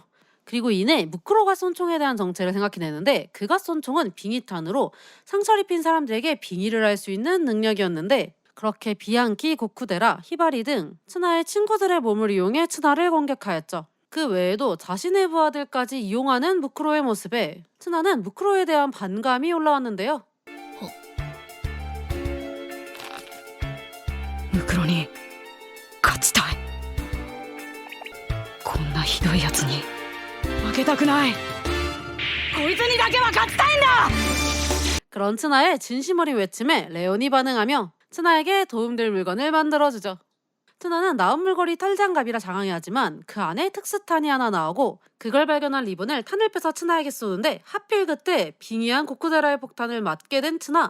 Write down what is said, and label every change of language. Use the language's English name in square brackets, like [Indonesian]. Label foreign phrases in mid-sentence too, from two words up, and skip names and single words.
[Korean] 그리고 이내 무크로가 쏜 총에 대한 정체를 생각해내는데, 그가 쏜 총은 빙의탄으로 상처를 입힌 사람들에게 빙의를 할 수 있는 능력이었는데, 그렇게 비앙키, 고쿠데라, 히바리 등 츠나의 친구들의 몸을 이용해 츠나를 공격하였죠. 그 외에도 자신의 부하들까지 이용하는 무크로의 모습에 츠나는 무크로에 대한 반감이 올라왔는데요. [Japanese] ムクロに勝ちたい。こんなひどいやつに負けたくない。こいつにだけは勝ちたいんだ。 [Korean] 그런 츠나의 진심 어린 외침에 레온이 반응하며 츠나에게 도움될 물건을 만들어주죠. 츠나는 나온 물건이 탈장갑이라 장황해하지만 그 안에 특수탄이 하나 나오고, 그걸 발견한 리본을 탄을 빼서 츠나에게 쏘는데, 하필 그때 빙의한 고쿠데라의 폭탄을 맞게 된 츠나.